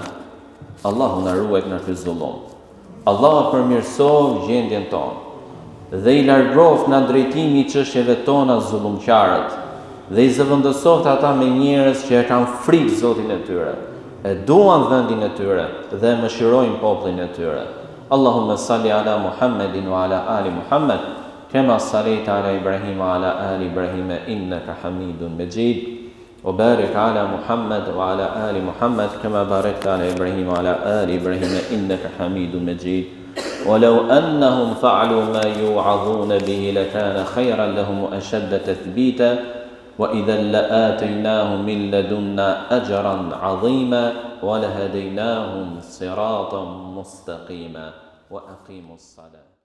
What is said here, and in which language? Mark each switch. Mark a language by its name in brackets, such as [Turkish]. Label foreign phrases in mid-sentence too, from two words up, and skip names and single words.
[Albanian] Allahu na ruaj nga ky zullum. Allahu përmirësoj gjendjen tonë dhe i largoft nga drejtimi i çështjeve tona zullumqarët dhe i zëvendësoft ata me njerëz që e kanë frikë Zotin e tyre, e duan vendin e tyre dhe mëshirojnë popullin e tyre. [Arabic] اللهم صل على محمد وعلى آل محمد كما صليت على إبراهيم وعلى آل إبراهيم إنك حميد مجيد وبارك على محمد وعلى آل محمد كما باركت على إبراهيم وعلى آل إبراهيم إنك حميد مجيد ولو أنهم فعلوا ما يوعظون به لكان خيرا لهم وأشد تثبيتا وإذا لآتيناهم من لدنا أجرا عظيما ولهديناهم صراطا مستقيما وأقيموا الصلاة